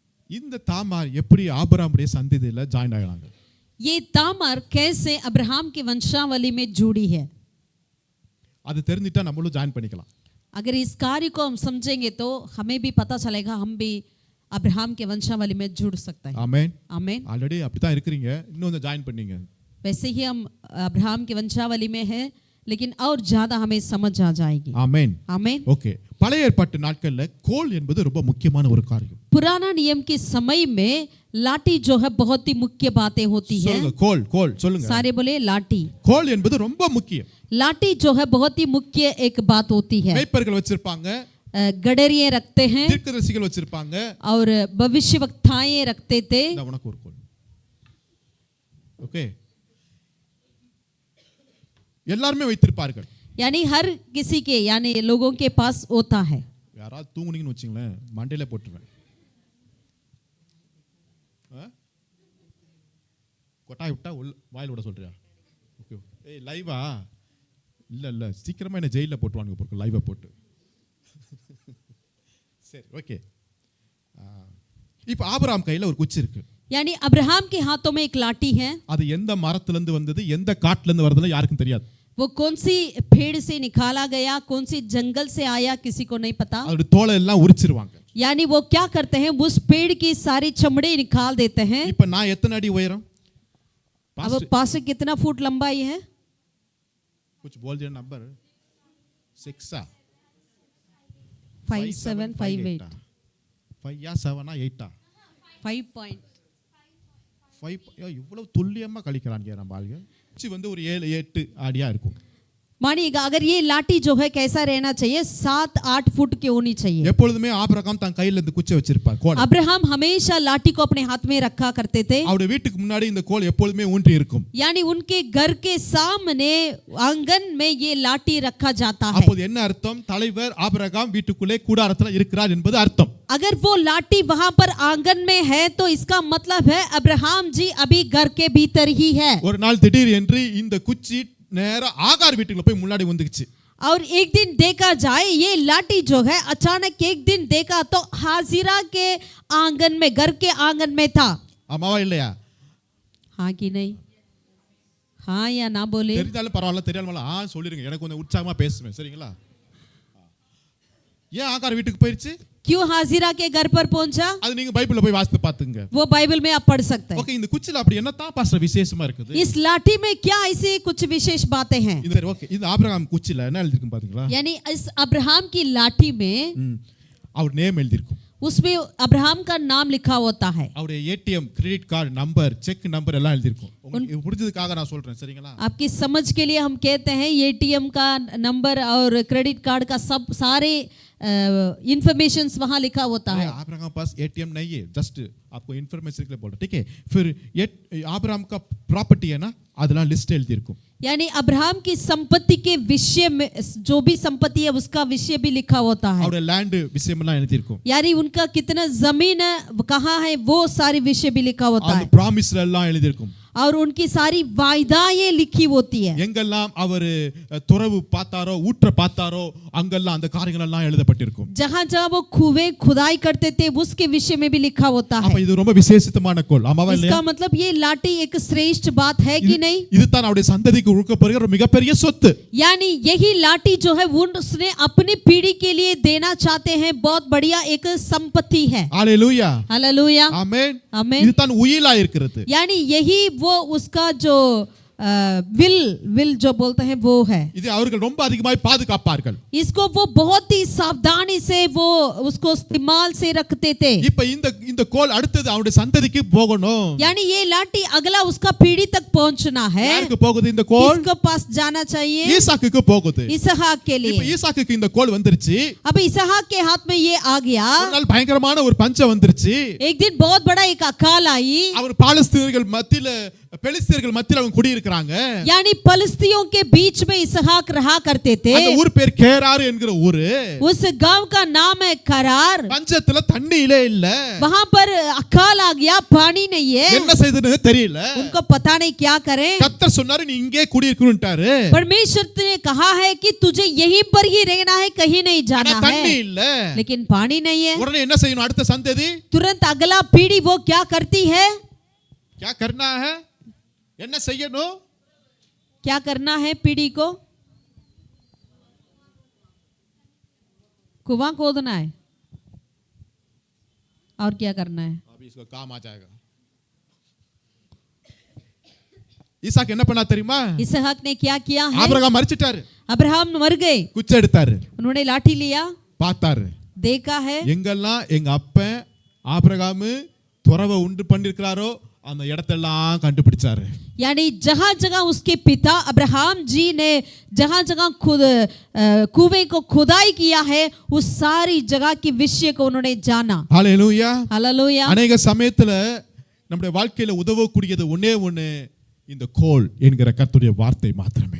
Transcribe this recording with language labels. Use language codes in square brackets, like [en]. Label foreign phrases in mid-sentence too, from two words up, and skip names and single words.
[ta] இந்த தாமார் எப்படி ஆபிரகாமுடைய சந்ததியில ஜாயின் ஆகறாங்க? [hi] ये तामार कैसे अब्राहम की वंशावली में जुड़ी है? [ta] அது தெரிஞ்சிட்டா நம்மளும் ஜாயின் பண்ணிக்கலாம். [hi] अगर इस कार्य को हम समझेंगे तो हमें भी पता चलेगा, हम भी अब्राहम के वंशावली में जुड़ सकते हैं। [ta] ஆமென். [hi] आमीन। [ta] ஆல்ரெடி அப்படிதான் இருக்கீங்க, இன்னும் கொஞ்சம் ஜாயின் பண்ணீங்க. [hi] वैसे ही हम अब्राहम की वंशावली में हैं, लेकिन और ज्यादा हमें समझ आ जाएगी। [ta] ஆமென். [hi] आमीन। [ta] ஓகே, பழைய ஏற்பாட்டு நாட்கள்ல கோல் என்பது ரொம்ப முக்கியமான ஒரு காரியம். [hi] पुराना नियम के समय में लाठी जो है बहुत ही मुख्य बातें होती है। [ta] சொல்லுங்க, கோல் கோல் சொல்லுங்க. [hi] सारे बोले लाठी। [ta] கோல் என்பது ரொம்ப முக்கியம். [hi] लाठी जो है बहुत ही मुख्य एक बात होती है। [ta] மேய்ப்பர்கள் வச்சிருப்பாங்க, [hi] गडरिये रखते हैं [ta] தீர்க்கதரிசிகள் வச்சிருப்பாங்க, [hi] और भविष्यवक्ताएं रखते थे। [ta] இந்த உனக்கு ஒரு கோல். ஓகே, எல்லாரும் வைத்திருப்பார்கள். [hi] यानी हर किसी के यानी लोगों के पास होता है। [ta] யாராவது தூங்குனீங்கன்னு வச்சுங்களேன், மண்டையில போட்டுருவேன். கொட்டாய் விட்டா வாயில் விட சொல்றியா? ஓகே, ஏய் லைவா? இல்ல சீக்கிரமா என்ன ஜெயில போட்டுவானுங்க போட்டு, லைவா போட்டு. சரி, ஓகே. இப்போ ஆபிரகாம் கையில ஒரு குச்சி இருக்கு. [hi] यानी अब्राहम के हाथों में एक लाठी है। [ta] அது எந்த மரத்துல இருந்து வந்தது, எந்த காட்டுல இருந்து வருதுன்னு யாருக்கும் தெரியாது. [hi] वो कौन सी पेड़ से निकाला गया, कौन सी जंगल से आया, किसी को नहीं पता। [ta] அதோட தோலை எல்லாம் உரிச்சிருவாங்க. [hi] यानी वो क्या करते हैं, उस पेड़ की सारी चमड़े निकाल देते हैं। [ta] இப்போ நான் எத்தனை अடி உயரம்? [hi] अब पास कितना फुट लंबाई है? कुछ बोल दिया नंबर 6 5 7 5 8 5 या 7 8 5.5 [ta] இவ்வளவு துல்லியமா கழிக்கிறாங்க நம்ம ஆளுங்க. குச்சி வந்து ஒரு 7 8 அடியா இருக்கும். [hi] मानिएगा अगर ये लाठी जो है कैसा रहना चाहिए, 7 8 फुट की होनी चाहिए। [ta] எப்பொழுதுமே ஆபிரகாம் தன் கையில இந்த குச்சி வச்சிருப்பார், கோல். [hi] अब्राहम हमेशा लाठी को अपने हाथ में रखा करते थे। [ta] அவருடைய வீட்டுக்கு முன்னாடி இந்த கோல் எப்பொழுதுமே ஊன்றி இருக்கும். [hi] यानी उनके घर के सामने आंगन में ये लाठी रखा जाता है। [ta] அப்போது என்ன அர்த்தம்? தலைவர் ஆபிரகாம் வீட்டுக்குள்ளே கூடாரத்துல இருக்கிறார் என்பது அர்த்தம். [hi] अगर वो लाठी वहां पर आंगन में है तो इसका मतलब है अब्राहम जी अभी घर के भीतर ही है। [ta] ஒரு நாள் திடீர் என்று இந்த குச்சி நேரா ஆகார் வீட்டுக்குள்ள போய் முன்னாடி வந்துச்சு. [hi] और एक दिन देखा जाए ये लाठी जो है अचानक एक दिन देखा तो हाजिरा के आंगन में, घर के आंगन में था। [ta] ஆமாவா இல்லையா? [hi] हाँ कि नहीं? हाँ या ना बोले? [ta] தெரிஞ்சாலும் பரவாயில்ல, தெரியாமல சொல்லிருங்க, எனக்கு கொஞ்சம் உற்சாகமா பேசுவேன், சரிங்களா? ஏன் ஆகார் வீட்டுக்கு போயிருச்சு? [hi] क्यों हाजिरा के घर पर पहुंचा? [ta] அது நீங்க பைபிள்ல போய் வாசித்து பாத்துங்க. [hi] वो बाइबल में आप पढ़ सकते हैं। [ta] ஓகே, இந்த குச்சில அப்படி என்னதான் பாஸ்டர் விசேஷமா இருக்குது? [hi] इस लाठी में क्या ऐसी कुछ विशेष बातें हैं? [ta] இந்த ஓகே, இந்த ஆபிரகாம் குச்சில என்ன எழுதி இருக்கு பாத்தீங்களா? [hi] यानी इस अब्राहम की लाठी में [ta] அவர் நேம் எழுதி இருக்கும். [hi] उसमें अब्राहम का नाम लिखा होता है। [ta] அவருடைய [en] ATM, credit card number, check number [ta] எல்லாம் எழுதி இருக்கும். உங்களுக்கு புரிஞ்சதுக்காக நான் சொல்றேன், சரிங்களா? [hi] आपकी समझ के लिए हम कहते हैं एटीएम का नंबर और [en] credit card [hi] का सब सारे इंफॉर्मेशंस वहां लिखा होता है। आब्राहम पास एटीएम नहीं है, जस्ट आपको इन्फॉर्मेशन के लिए बोल रहा, ठीक है? फिर आब्राहम का प्रॉपर्टी है ना, [ta] அதெல்லாம் லிஸ்ட் எழுதி இருக்கும். [hi] यानी अब्राहम की संपत्ति के विषय में जो भी संपत्ति है उसका विषय भी लिखा होता है। [ta] அவருடைய லேண்ட் விஷயமெல்லாம் எழுதி இருக்கும். [hi] यानी उनका कितना जमीन कहाँ है वो सारी विषय भी लिखा होता है। [ta] அந்த ப்ராமிஸ்ல எல்லாம் எழுதி இருக்கும். [hi] और उनकी सारी वायदाएं लिखी होती है। [ta] எங்கெல்லாம் அவர் துறவு பார்த்தாரோ, ஊற்ற பார்த்தாரோ, அங்கெல்லாம் அந்த காரியங்கள் எல்லாம் எழுதப்பட்டிருக்கும். [hi] जहाँ-जहाँ वो कुएं खुदाई करते थे उसके विषय में भी लिखा होता है। [ta] அப்ப இது ரொம்ப விசேஷமான கோல், ஆமாவா இல்லையா? [hi] इसका मतलब ये लाठी एक श्रेष्ठ बात है कि नहीं? [ta] இதுதான் அவருடைய சந்ததிக்கு கொடுக்கப்படுகிற ஒரு மிகப்பெரிய சொத்து. [hi] यानी यही लाठी जो है उसने अपनी पीढ़ी के लिए देना चाहते हैं, बहुत बढ़िया एक संपत्ति है। हालेलुया, हालेलुया, आमेन, आमेन। [ta] இதுதான் உயிலா இருக்கிறது. [hi] यानी यही वो उसका जो विल जो बोलते हैं वो है। [ta] இது அவர்கள் ரொம்ப அதிகமாய் பாதுகாப்பார்கள். [hi] इसको वो बहुत ही सावधानी से वो उसको इस्तेमाल से रखते थे। [ta] இப்ப இந்த கோல் அடுத்து அவருடைய சந்ததிக்கு போகணும். [hi] यानी ये लाठी अगला उसका पीढ़ी तक पहुंचना है। [ta] யாருக்கு போகுது இந்த கோல்? [hi] किसके पास जाना चाहिए? [ta] ஈசாக்குக்கு போகுது. [hi] इसहाक के [ta] இப்ப [hi] लिए। [ta] ஈசாக்குக்கு இந்த கோல் வந்துருச்சு. [hi] अब इसहाक के हाथ में ये आ गया। [ta] ஒரு நாள் பயங்கரமான ஒரு பஞ்சம் வந்துருச்சு. [hi] एक दिन बहुत बड़ा एक अकाल आई। [ta] அவர் பாலஸ்தீனர்கள் மத்தியில, பெலிஸ்தீனர்கள் மத்தியில அவங்க குடியிருக்கிறாங்க. இருக்கிறாங்க. [hi] यानी पलिस्तियों के बीच में इसहाक रहा करते थे. [ta] அந்த ஊர் பேர் கேரார் என்கிற ஊரு. [hi] उस गांव का नाम है करार. [ta] பஞ்சத்துல தண்ணியிலே இல்ல. [hi] वहां पर अकाल आ गया, पानी नहीं है. [ta] என்ன செய்துன்னு தெரியல. [hi] उनको पता नहीं क्या करें. [ta] கர்த்தர் சொன்னாரு நீ இங்கே குடியிருக்கணும்ட்டாரு. [hi] परमेश्वर ने कहा है कि तुझे यहीं पर ही रहना है, कहीं नहीं जाना है. [ta] தண்ணி இல்ல. [hi] लेकिन पानी नहीं है. [ta] உடனே என்ன செய்யணும் அடுத்த சந்ததி? [hi] तुरंत अगला पीढ़ी वो क्या करती है? क्या करना है? [ta] என்ன செய்யணும்? [hi] क्या करना है पीढ़ी को? कुआं खोदना है. और क्या करना है? अभी इसका काम आ जाएगा. [ta] ஈசாக்கு என்ன பண்ணா தெரியுமா? [hi] इसहाक ने क्या किया है? [ta] ஆபிரகாம் மரிச்சிட்டாரு. [hi] अब्राहम मर गए. [ta] குச்சி எடுத்தாரு. [hi] उन्होंने लाठी लिया, [ta] பார்த்தாரு. [hi] देखा है. [ta] எங்கெல்லாம் எங்க அப்பன் ஆபிரகாம் துறவை உண்டு பண்ணிருக்கிறாரோ அந்த இடத்தெல்லாம் கண்டுபிடிச்சாரு. [hi] यानी जहां जगह उसके पिता अब्राहम जी ने जहां जगह खुद कुएं को खुदाई किया है, उस सारी जगह की विषय को उन्होंने जाना. [ta] ஹalleluya. [hi] हालेलुया. [ta] अनेक சமயத்துல நம்முடைய வாழ்க்கையில உதவக்கூடியது ஒண்ணே ஒண்ணு இந்த கோல் என்கிற கர்த்தருடைய வார்த்தை மாத்திரமே.